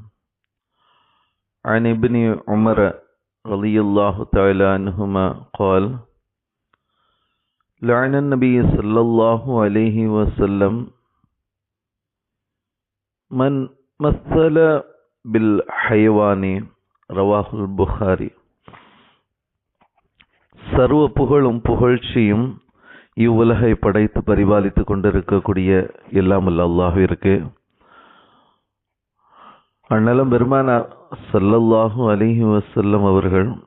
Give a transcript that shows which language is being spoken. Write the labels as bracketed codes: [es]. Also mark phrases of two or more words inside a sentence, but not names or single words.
[ar] عن ابن عمر رضي الله تعالى عنهما قال: لعن النبي صلى الله عليه وسلم من مثل بالحيوان. رواه البخاري. [ta] சர்வ புகழும் புகழ்ச்சியும் இவ்வுலகை படைத்து பரிபாலித்து கொண்டிருக்கக்கூடிய எல்லாம் வல்ல அல்லாஹ்விற்கு, அண்ணலம் பெருமானார் [ar] صلى الله عليه وسلم [ta] அவர்கள்